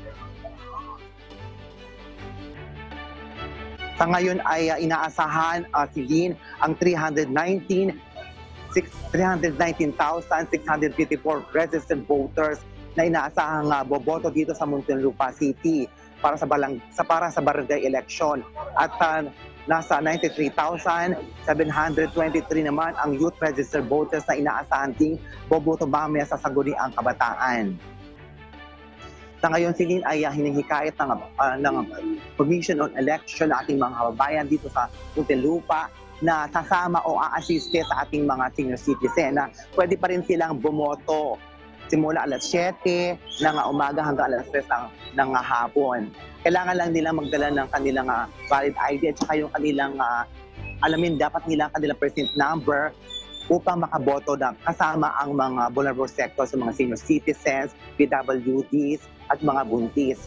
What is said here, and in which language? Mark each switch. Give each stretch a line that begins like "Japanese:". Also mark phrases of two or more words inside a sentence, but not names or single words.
Filipino: Sa ngayon ay inaasahan Celine ang 319,654
English: registered voters
Filipino: na inaasahang boboto dito sa Muntinlupa City para sa barangay election at nasa 93,723 naman ang
English: youth registered voters
Filipino: na inaasahan ding boboto mamaya sa Sangguniang Kabataan. Sa ngayon, Celine, ay hinihikayat ng
English: Commission on Election
Filipino: na ating mga kababayan dito sa Muntinlupa na sasama o a-assiste sa ating mga
English: senior citizen
Filipino: na pwede pa rin silang bumoto simula alas 7 ng umaga hanggang alas 3 ng hapon. Kailangan lang nila magdala ng kanilang
English: valid ID
Filipino: at saka yung kanilang alamin dapat nila ang kanilang
English: precinct number
Filipino: upang makaboto na kasama ang mga
English: vulnerable sectors,
Filipino: mga
English: senior citizens,
Filipino: PWDs at mga buntis.